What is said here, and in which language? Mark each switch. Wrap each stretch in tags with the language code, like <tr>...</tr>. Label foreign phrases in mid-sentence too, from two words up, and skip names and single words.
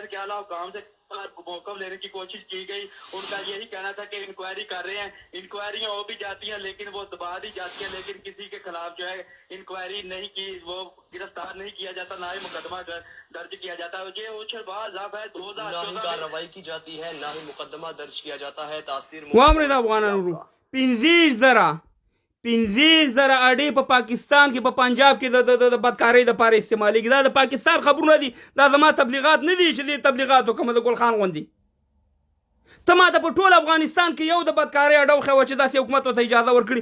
<ur>ان کے اعلیٰ حکام سے موقف لینے کی کوشش کی گئی۔ ان کا یہی کہنا تھا کہ انکوائری کر رہے ہیں. انکوائریاں ہو بھی جاتی ہیں لیکن وہ دبا دی جاتی ہیں۔ لیکن کسی کے خلاف جو ہے انکوائری نہیں کی، وہ گرفتار نہیں کیا جاتا، نہ ہی مقدمہ درج کیا جاتا ہے. یہ اچھلباز ہے 2014 نہ ہی کارروائی کی جاتی ہے نہ ہی مقدمہ درج کیا جاتا ہے. तासीर</ur> <ps>واورې د افغانانو 15,000 اډې په پاکستان کې په پنجاب کې د بدکارۍ دپاره استعمالېږي. دا د پاکستان خبرونه دي، دا زما تبلیغات نه دي چې دې تبلیغات وکړم د ګل خان غوندې. ته ما ته په ټول افغانستان کې یو د بدکارۍ اډه وښیوه چې داسې حکومت ورته اجازه ورکړي.</ps>